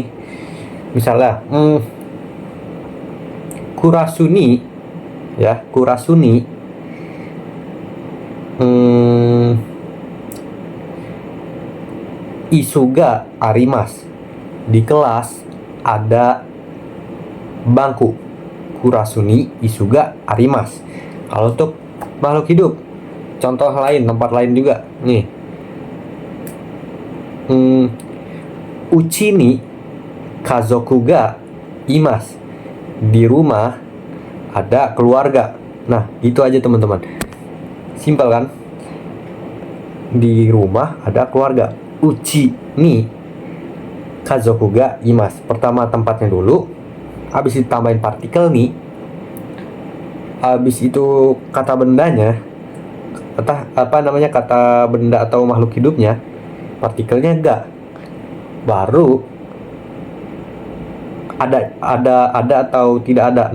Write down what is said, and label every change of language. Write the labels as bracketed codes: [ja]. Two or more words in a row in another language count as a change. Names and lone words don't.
[id] Misalnya kurasuni, ya, [ja] クラスに椅子があります, [id] di kelas ada bangku. [ja] クラスに椅子があります. [id] Kalau untuk makhluk hidup, contoh lain, tempat lain juga nih. [ja] 家に家族がいます, [id] di rumah ada keluarga. Nah, itu aja teman-teman, simpel kan? Di rumah ada keluarga. [ja] 家に家族がいます, [id] pertama tempatnya dulu, habis ditambahin partikel ni, habis itu kata bendanya, kata benda atau makhluk hidupnya, partikelnya ga, baru ada atau tidak ada.